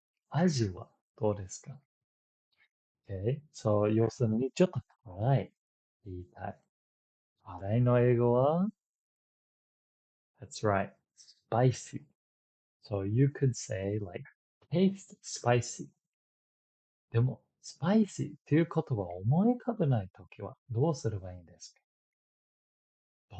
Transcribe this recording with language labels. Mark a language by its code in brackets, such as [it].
[ja] 味はどうですか ? [en] Okay, so [ja] 要するにちょっと辛いって言いたい。辛いの英語は [en] That's right. Spicy. So you could say like, taste spicy. [ja] でも、spicy っていう言葉を思い浮かべないときはどうすればいいんですか？